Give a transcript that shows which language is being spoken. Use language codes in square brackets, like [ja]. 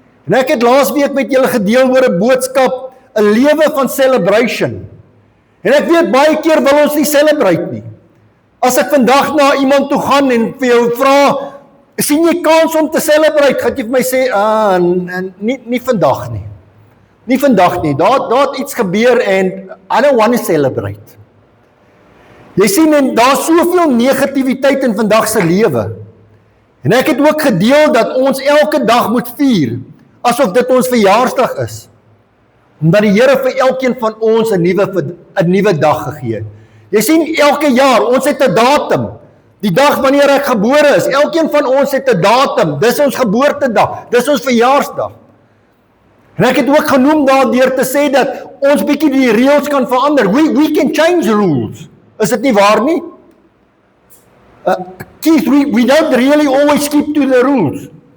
[af] En ek het laasweek met julle gedeel oor 'n boodskap, 'n lewe van celebration. En ek weet baie keer wil ons nie celebrate nie. As ek vandag na iemand toe gaan en vir jou vra, sien jy kans om te celebrate, gaan jy vir my sê, nie vandag nie. Nie vandag nie, daar het iets gebeur en [en] I don't want to celebrate. [af] Jy sien, en daar is soveel negativiteit in vandag se lewe. En ek het ook gedeel dat ons elke dag moet vier, asof dit ons verjaarsdag is. Omdat die Here vir elkeen van ons 'n nuwe dag gegee het. Jy sien, elke jaar, ons het 'n datum. Die dag wanneer ek gebore is, elkeen van ons het 'n datum. Dis ons geboortedag, dis ons verjaarsdag. En ek het ook genoem daardeur te sê dat ons bietjie die reëls kan verander. [en] We can change rules. [af] Is dit nie waar nie? [en] Keith, we don't really always keep to the rules.